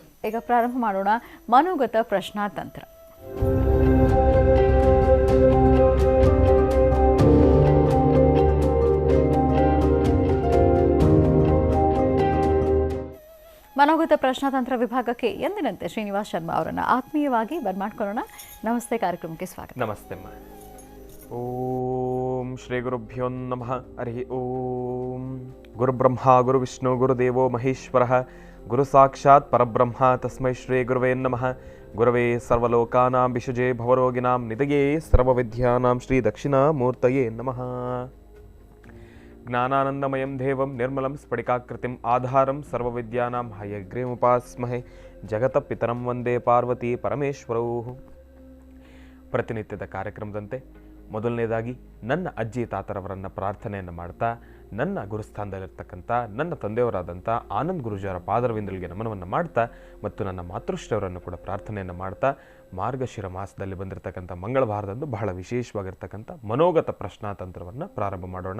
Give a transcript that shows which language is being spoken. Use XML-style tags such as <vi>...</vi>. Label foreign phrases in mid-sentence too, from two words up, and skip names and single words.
<kn>ಈಗ ಪ್ರಾರಂಭ ಮಾಡೋಣ ಮನೋಗತ ಪ್ರಶ್ನಾತಂತ್ರ. ಮನೋಗತ ಪ್ರಶ್ನಾತಂತ್ರ ವಿಭಾಗಕ್ಕೆ ಎಂದಿನಂತೆ ಶ್ರೀನಿವಾಸ್ ಶರ್ಮಾ ಅವರನ್ನು ಆತ್ಮೀಯವಾಗಿ ಬರ್ಮಾಡ್ಕೊಳ್ಳೋಣ. ನಮಸ್ತೆ, ಕಾರ್ಯಕ್ರಮಕ್ಕೆ ಸ್ವಾಗತ. ನಮಸ್ತೆ ಅಮ್ಮ.</kn> <sa>ಓಂ ಶ್ರೀ ಗುರುಭ್ಯೋ ನಮಃ. ಹರಿ ಓಂ. ಗುರುಬ್ರಹ್ಮ ಗುರುವಿಷ್ಣು ಗುರುದೇವೋ ಮಹೇಶ್ವರ ಗುರು ಸಾಕ್ಷಾತ್ ಪರಬ್ರಹ್ಮ ತಸ್ಮೈ ಶ್ರೀ ಗುರುವೇ ನಮಃ. ಗುರವೇ ಸರ್ವಲೋಕಾನಾಂ ವಿಷಜೇ ಭವರೋಗಿನಾಂ ನಿಧಯೇ ಸರ್ವವಿದ್ಯಾನಾಂ ಶ್ರೀ ದಕ್ಷಿಣಾಮೂರ್ತಯೇ ನಮಃ. ಜ್ಞಾನಾನಂದಮಯಂ ದೇವಂ ನಿರ್ಮಲಂ ಸ್ಫಟಿಕಾಕೃತಿಂ ಆಧಾರಂ ಸರ್ವವಿದ್ಯಾನಾಂ ಹಯಗ್ರೀವೋಪಾಸ್ಮಹೇ ಜಗತ ಪಿತರಂ ವಂದೇ ಪಾರ್ವತಿ ಪರಮೇಶ್ವರೌ.</sa> <kn>ಪ್ರತಿನಿತ್ಯದ ಕಾರ್ಯಕ್ರಮದಂತೆ ಮೊದಲನೇದಾಗಿ ನನ್ನ ಅಜ್ಜಿ ತಾತರವರನ್ನು ಪ್ರಾರ್ಥನೆಯನ್ನು ಮಾಡ್ತಾ, ನನ್ನ ಗುರುಸ್ಥಾನದಲ್ಲಿರ್ತಕ್ಕಂಥ ನನ್ನ ತಂದೆಯವರಾದಂಥ ಆನಂದ್ ಗುರುಜಿಯವರ ಪಾದರವಿಂದಲಿಗೆ ನಮನವನ್ನು ಮಾಡ್ತಾ ಮತ್ತು ನನ್ನ ಮಾತೃಶ್ರೀಯವರನ್ನು ಕೂಡ ಪ್ರಾರ್ಥನೆಯನ್ನು ಮಾಡ್ತಾ, ಮಾರ್ಗಶಿರ ಮಾಸದಲ್ಲಿ ಬಂದಿರತಕ್ಕಂಥ ಮಂಗಳವಾರದಂದು ಬಹಳ ವಿಶೇಷವಾಗಿರ್ತಕ್ಕಂಥ ಮನೋಗತ ಪ್ರಶ್ನಾತಂತ್ರವನ್ನು ಪ್ರಾರಂಭ ಮಾಡೋಣ.</kn>